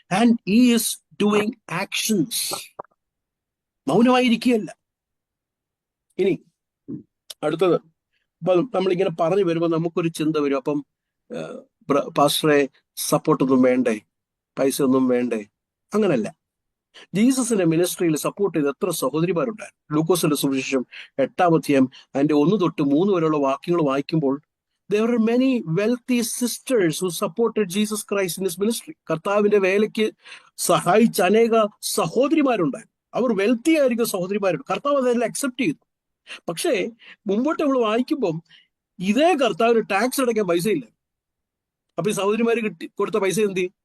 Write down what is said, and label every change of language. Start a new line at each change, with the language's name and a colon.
English: And he is doing actions.
Malayalam: മൗനമായിരിക്കുകയല്ല. ഇനി അടുത്തത്, അപ്പൊ നമ്മളിങ്ങനെ പറഞ്ഞു വരുമ്പോൾ നമുക്കൊരു ചിന്ത വരും, അപ്പം പാസ്റ്ററെ സപ്പോർട്ടൊന്നും വേണ്ടേ, പൈസ ഒന്നും വേണ്ടേ? അങ്ങനല്ല. ജീസസിന്റെ മിനിസ്ട്രിയിൽ സപ്പോർട്ട് ചെയ്ത് എത്ര സഹോദരിമാരുണ്ടായിരുന്നു. ലൂക്കോസിന്റെ സുവിശേഷം 8-ാം അധ്യായം അതിന്റെ 1 തൊട്ട് 3 വരെയുള്ള വാക്യങ്ങൾ വായിക്കുമ്പോൾ
English: there were many wealthy sisters who supported Jesus Christ in his ministry.
Malayalam: കർത്താവിന്റെ വേലയ്ക്ക് സഹായിച്ച അനേക സഹോദരിമാരുണ്ടായിരുന്നു. അവർ വെൽത്തി ആയിരിക്കും സഹോദരിമാരുണ്ട്. കർത്താവ് അതെല്ലാം അക്സെപ്റ്റ് ചെയ്തു. പക്ഷേ മുമ്പോട്ട് നമ്മൾ വായിക്കുമ്പം ഇതേ കർത്താവിന് ടാക്സ് അടയ്ക്കാൻ പൈസ ഇല്ല. അപ്പൊ ഈ സഹോദരിമാര് കൊടുത്ത പൈസ എന്ത്?